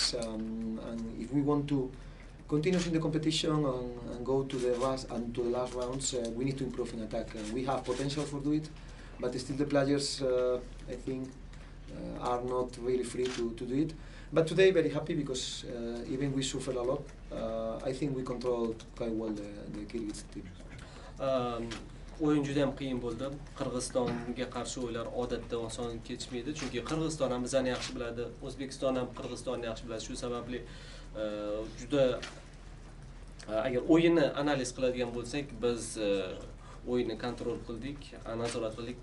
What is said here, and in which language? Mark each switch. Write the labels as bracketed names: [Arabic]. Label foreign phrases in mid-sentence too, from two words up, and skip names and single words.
[English] And if we want to continue in the competition and go to the last rounds, we need to improve in attack. We have potential for do it, but still the players, I think, are not really free to do it. But today, very happy because even we suffer a lot. I think we control quite well the Kyrgyz team. [Uzbek] O'yin juda ham qiyin bo'ldi. Qirg'izistonga qarshi o'yinlar odatda oson kechmaydi, chunki Qirg'iziston ham bizani yaxshi biladi, O'zbekiston ham Qirg'izistonni yaxshi biladi. Shu sababli juda agar o'yinni analiz qiladigan bo'lsak, biz o'yinni kontrol qildik, nazorat qildik.